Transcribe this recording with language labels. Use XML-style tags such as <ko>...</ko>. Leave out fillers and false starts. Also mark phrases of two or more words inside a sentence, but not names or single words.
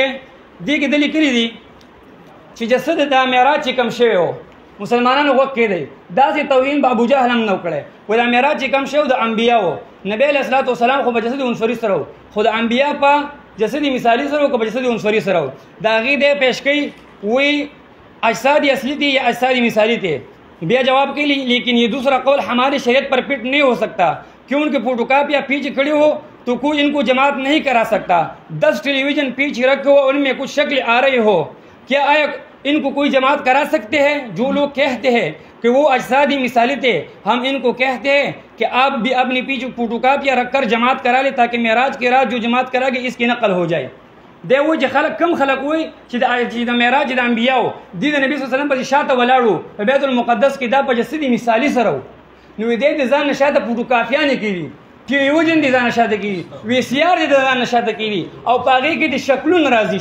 <ps>دې کې د لیکلي دي چې جسد د معراج چې کم شوی و مسلمانانو غوږ کېدی، داسې توهین به ابو جهل هم نه و کړی. وایي دا معراج چې کم شوی د انبیا و، نبی</ps> <ar>علیه الصلاة والسلام</ar> <ps>خو په جسد عنصري سره و، خو د انبیا په جسد مثالي سره و که په جسد عنصري سره و. د هغې دی پیش کوي وایي</ps> <ur>اجساد اصلی تھے یا اجساد مثالی تھے.</ur> <ps>بیا جواب کوي</ps> <ur>لیکن یہ دوسرا قول ہماری شریعت پر فٹ نہیں ہو سکتا کیوں ان کے فوٹوکاپی یا پیچھے کھڑے ہو تو کوئی ان کو جماعت نہیں کرا سکتا. 10 ٹیلی ویژن پیچھے رکھو ان میں کچھ شکل آ رہے ہو، کیا آیا ان کو کوئی جماعت کرا سکتے ہیں؟ جو لوگ کہتے ہیں کہ وہ اجسادی مثالی تھے، ہم ان کو کہتے ہیں کہ آپ بھی اپنی پیچھے فوٹوکاپیاں رکھ کر جماعت کرا لیں تاکہ معراج کے رات جو جماعت کرا گے اس کی نقل ہو جائے.</ur> <ps>دی وایي چې خلک کم خلک وایي چې د معراج د انبیاو دی د نبي</ps> <ar>صلی الله علیه وسلم</ar> <ps>پسې شاته ولاړو په بیت المقدس کې دا په جسد مثالي سره و. نو دی د ځان نه شاته فوټوکاپیانې کړي، ټیلیویژن دي ځان نه شاته کړي، وی سی آر دي د ځان نه شاته کړي، او په هغې کې د شکلونه راځي.</ps>